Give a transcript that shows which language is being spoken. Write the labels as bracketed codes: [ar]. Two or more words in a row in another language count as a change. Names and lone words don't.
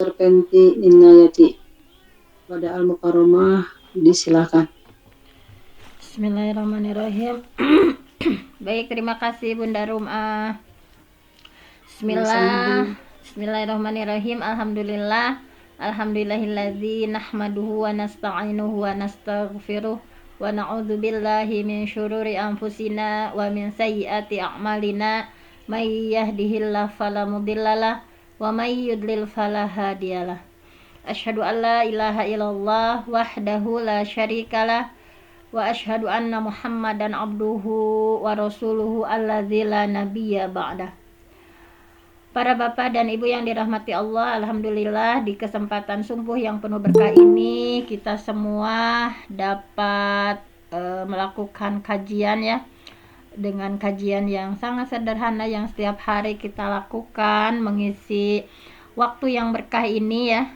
[id] Serpenti Inayati pada Al-Mukarramah, disilakan. [ar] بسم الله الرحمن الرحيم. [id] Baik, terima kasih Bunda Rumah. [ar] بسم الله الرحمن الرحيم. الحمد لله. الحمد لله الذي نحمده ونستعينه ونستغفره ونعوذ بالله من شرور أنفسنا ومن سيئات أعمالنا. من يهده الله فلا مضل له ومن يضلل فلا هادي له. أشهد أن لا إله إلا الله وحده لا شريك له وأشهد أن محمدا عبده ورسوله الذي لا نبي بعد. [id] Para bapak dan ibu yang dirahmati Allah, alhamdulillah di kesempatan subuh yang penuh berkah ini kita semua dapat melakukan kajian ya, dengan kajian yang sangat sederhana yang setiap hari kita lakukan, mengisi waktu yang berkah ini ya.